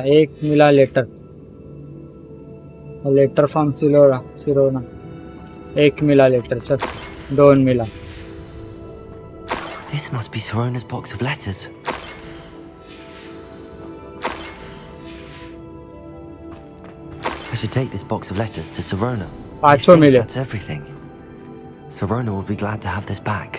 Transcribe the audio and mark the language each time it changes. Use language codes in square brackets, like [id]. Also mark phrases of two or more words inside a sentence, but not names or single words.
[mr] एक मिला लेटर, [en] letter from Sirona. [mr] एक मिला लेटर, चल दोन मिला। [en] This must be Sirona's box of letters. I should take this box of letters to Sirona. I think [mr] मिले। [en] that's everything. Sirona will be glad to have this back.